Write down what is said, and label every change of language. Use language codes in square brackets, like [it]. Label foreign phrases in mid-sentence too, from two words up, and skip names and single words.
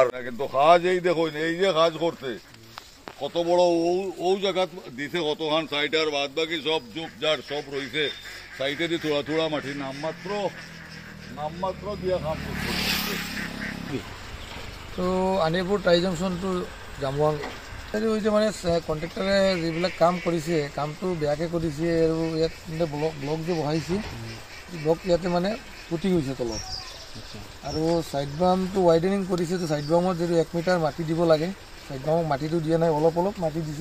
[bn] কিন্তু কাজ এই দেখুন, এই যে কাজ করছে কত বড় ও জায়গা দিছে, কতখান সাইড আর বাদ বাকি সব জুপ জার সব রয়েছে সাইডে দিয়ে থোড়া থোড়া মাটি নামমাত্র দিয়ে কাম করছে। [as] তো আনিপুর টাই জংশন টু জামুৱাং হৈছে মানে কণ্ট্ৰেক্টৰে যিবিলাক কাম কৰিছে, কামটো বেয়াকৈ কৰিছে, আৰু ইয়াত ব্লক যে বহাইছে, ব্লক ইয়াতে মানে পুতি গৈছে তলত, আৰু চাইড বামটো ৱাইডেনিং কৰিছে। তো চাইড বামত যিটো 1 মিটাৰ মাটি দিব লাগে, চাইড বামত মাটিটো দিয়া নাই, অলপ অলপ মাটি দিছে।